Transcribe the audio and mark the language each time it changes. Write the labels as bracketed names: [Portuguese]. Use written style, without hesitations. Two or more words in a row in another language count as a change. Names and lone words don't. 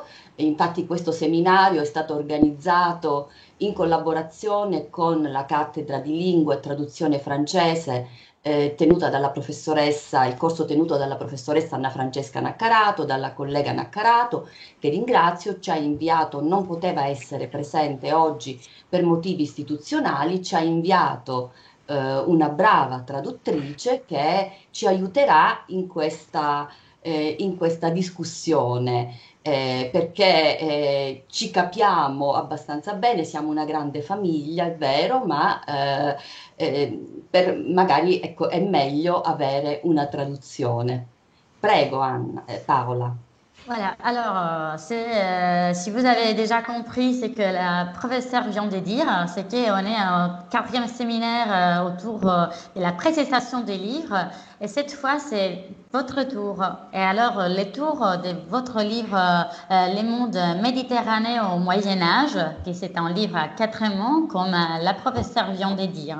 [Italian] Infatti questo seminario è stato organizzato in collaborazione con la cattedra di lingua e traduzione francese tenuta dalla professoressa, il corso tenuto dalla professoressa Anna Francesca Naccarato, dalla collega Naccarato, che ringrazio, ci ha inviato, non poteva essere presente oggi per motivi istituzionali, ci ha inviato una brava traduttrice che ci aiuterà in questa discussione. Perché ci capiamo abbastanza bene, siamo una grande famiglia, è vero, ma magari ecco, è meglio avere una traduzione. Prego, Paola. [French] Voilà, alors si vous avez déjà compris, c'est que la professeure vient de dire, c'est qu'on est au quatrième séminaire autour de la précision des livres, et cette fois c'est votre tour. Et alors le tour de votre livre Les mondes méditerranéens au Moyen Âge, qui c'est un livre à 4 mots, comme la professeure vient de dire.